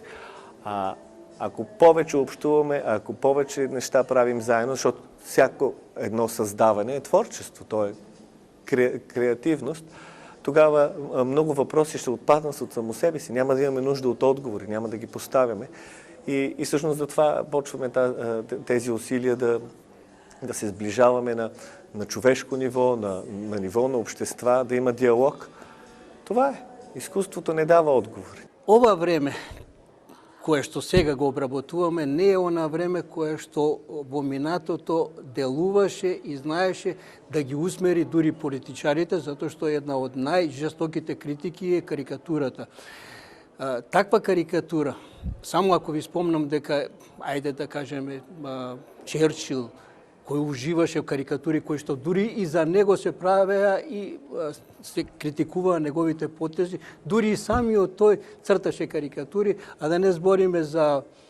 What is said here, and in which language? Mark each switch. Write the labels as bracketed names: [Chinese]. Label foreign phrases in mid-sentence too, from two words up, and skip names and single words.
[Bulgarian] Ако повече общуваме, ако повече неща правим заедно, защото всяко едно създаване е творчество, то е креативност, тогава много въпроси ще отпаднат от само себе си. Няма да имаме нужда от отговори, няма да ги поставяме. И всъщност затова почваме тези усилия да се сближаваме на човешко ниво, на ниво на общества, да има диалог. Това е. Изкуството не дава отговори. [Macedonian] Ова време кое што сега го обработуваме не е она време кое што во минатото делуваше и знаеше да ги усмери дури политичарите, затоа што една од најжестоките критики е карикатурата. Таква карикатура, само ако ви спомнам дека, ајде да кажеме, Черчил, кој уживаше в карикатури, кои што дури и за него се правеа и се критикуваа неговите потези, дури и самиот тој црташе карикатури, а да не збориме за